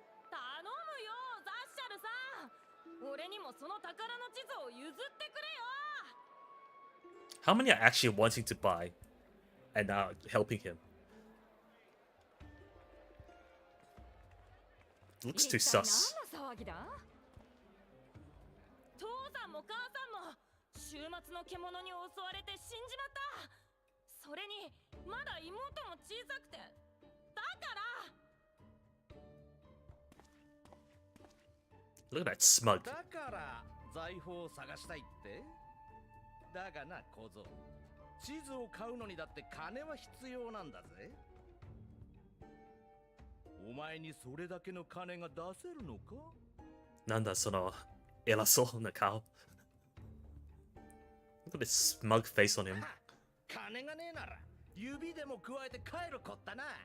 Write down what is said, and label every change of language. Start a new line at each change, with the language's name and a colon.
Japanese: 頼むよ、ザッシャルさん。俺にもその宝の地図を譲ってくれよ。
English: How many are actually wanting to buy and are helping him? Looks too sus.
Japanese: 何の騒ぎだ？父さんも母さんも週末の獣に襲われて死んじまった。それにまだ妹も小さくて。だから。
English: Look at that smug.
Japanese: だから財宝を探したいって。だがな小僧、地図を買うのにだって金は必要なんだぜ。お前にそれだけの金が出せるのか？なんだその偉そうな顔。
English: Look at this smug face on him.
Japanese: 金がねえなら指でも加えて帰るこったな。